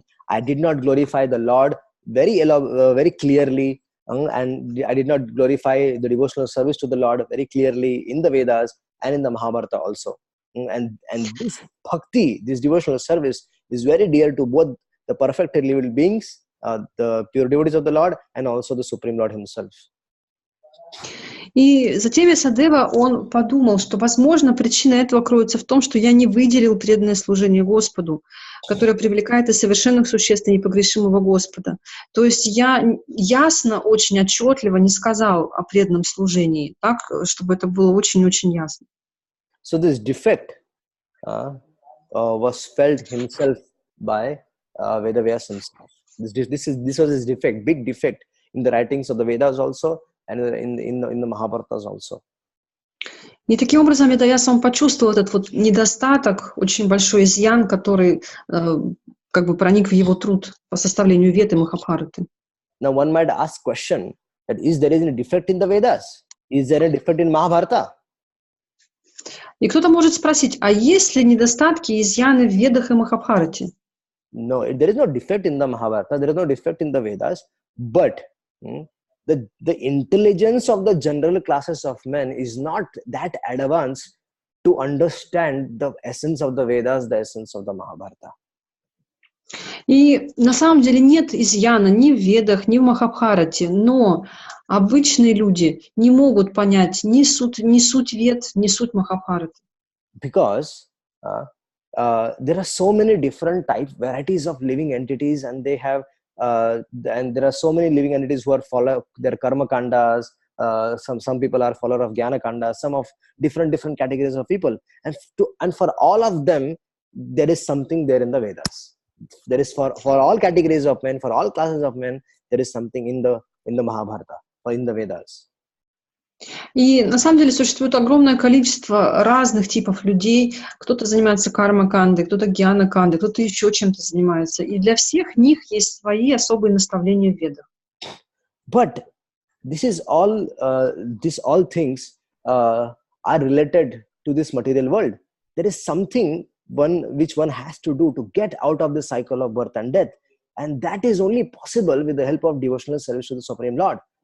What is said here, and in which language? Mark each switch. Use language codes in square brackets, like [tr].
[en] I did not glorify the Lord very clearly, and I did not glorify the devotional service to the Lord very clearly in the Vedas and in the Mahabharata also. And this bhakti, this devotional service, is very dear to both the perfected living beings, the pure devotees of the Lord, and also the Supreme Lord himself. [ru] И затем Вьясадева, он подумал, что, возможно, причина этого кроется в том, что я не выделил преданное служение Господу, которое привлекает и совершенных существ, и непогрешимого Господа. То есть я ясно, очень отчетливо не сказал о преданном служении, так, чтобы это было очень-очень ясно. [en] So this defect was felt himself by Veda Vyasa himself. This was his defect, big defect in the writings of the Vedas also, and in the Mahabharatas also. [ru] И таким образом Веда Вьяса, он почувствовал этот недостаток, очень большой изъян, который проник в его труд по составлению Вед и Махабхараты. [en] Now one might ask question that is there any defect in the Vedas? Is there a defect in Mahabharata? [ru] И кто-то может спросить, а есть ли недостатки, изъяны в Ведах и Махабхарате? [en] No, there is no defect in the Mahabharata, there is no defect in the Vedas, but the intelligence of the general classes of men is not that advanced to understand the essence of the Vedas, the essence of the Mahabharata. [ru] И на самом деле нет изъяна ни в Ведах, ни в Махабхарате, но обычные люди не могут понять ни суть Вед, ни суть Махабхараты. [en] Because there are so many different varieties of living entities, and they have and there are so many living entities who are follow their karma kandas. Some people are follower of jnana kanda, some of different categories of people, and for all of them there is something there in the Vedas. There is for all categories of men, for all classes of men, there is something in the Mahabharata or in the Vedas. [ru] И на самом деле существует огромное количество разных типов людей. Кто-то занимается карма-кандой, кто-то гьяна-кандой, кто-то еще чем-то занимается. И для всех них есть свои особые наставления в Ведах. [en] But these all things are related to this material world. There is something which one has to do to get out of the cycle of birth and death, and that is only possible with the help of devotional service to the Supreme Lord.